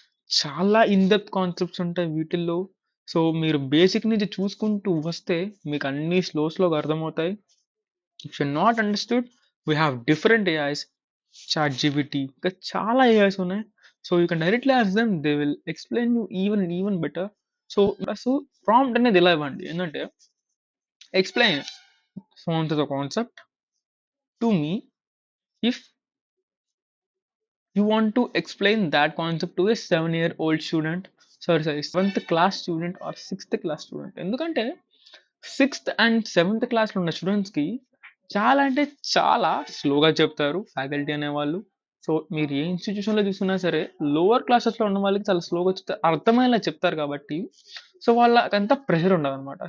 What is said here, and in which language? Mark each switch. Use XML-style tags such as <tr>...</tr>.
<te>చాలా in depth concepts ఉంటాయి వీటిల్లో. సో మీరు బేసిక్ నుంచి చూసుకుంటూ వస్తే మీకు అన్నీ స్లోగా అర్థమవుతాయి.</te> <en>if you not understood, we have different AIs, ChatGPT,</en> <te>ఇంకా చాలా ఏఐస్ ఉన్నాయి.</te> <en>So you can directly ask them, they will explain you even better. So prompt</en> <te>అనేది ఎలా ఇవ్వండి ఏంటంటే,</te> <en>Explain so on to the concept to me if you want to explain that concept to a 7-year-old student, sorry, 7th class student or 6th class student.</en> <te>ఎందుకంటే 6th and 7th క్లాస్లో ఉన్న స్టూడెంట్స్కి చాలా అంటే చాలా స్లోగా చెప్తారు ఫ్యాకల్టీ అనేవాళ్ళు. సో మీరు ఏ ఇన్స్టిట్యూషన్లో చూసుకున్నా సరే లోవర్ క్లాసెస్లో ఉన్న వాళ్ళకి చాలా స్లోగా చెప్తారు, అర్థమయ్యేలా చెప్తారు కాబట్టి సో వాళ్ళకంత ప్రెషర్ ఉండదు అనమాట.</te>